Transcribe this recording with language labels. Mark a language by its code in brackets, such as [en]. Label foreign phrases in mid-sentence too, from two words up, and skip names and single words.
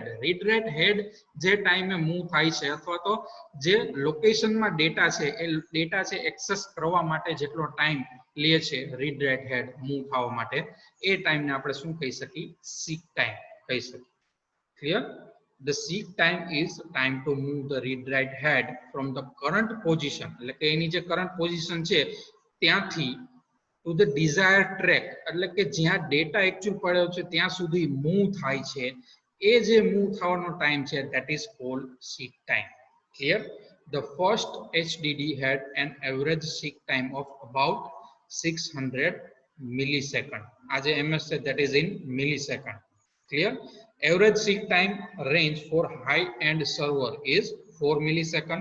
[en] read write head [gu] જે ટાઈમે મૂવ થાય છે અથવા તો જે લોકેશનમાં ડેટા છે એ ડેટા છે એક્સેસ કરવા માટે જેટલો ટાઈમ લે છે [en] read write head [gu] મૂવ થવા માટે, એ ટાઈમને આપણે શું કહી શકીએ? [en] seek time [gu] કહી શકીએ. [en] Clear? The seek time is time to move the read write head from the current position, [gu] એટલે કે એની જે [en] current position [gu] છે ત્યાંથી [en] to the desired track, [gu] એટલે કે જ્યાં ડેટા એક્ચ્યુઅલ પડ્યો છે ત્યાં સુધી મૂવ થાય છે, એ જે મૂવ થવાનો ટાઈમ છે [en] that is called seek time. Clear? The first HDD had an average seek time of about 600 millisecond. As a MS said, that is in millisecond. Clear? Average seek time range for high-end server is 4 millisecond.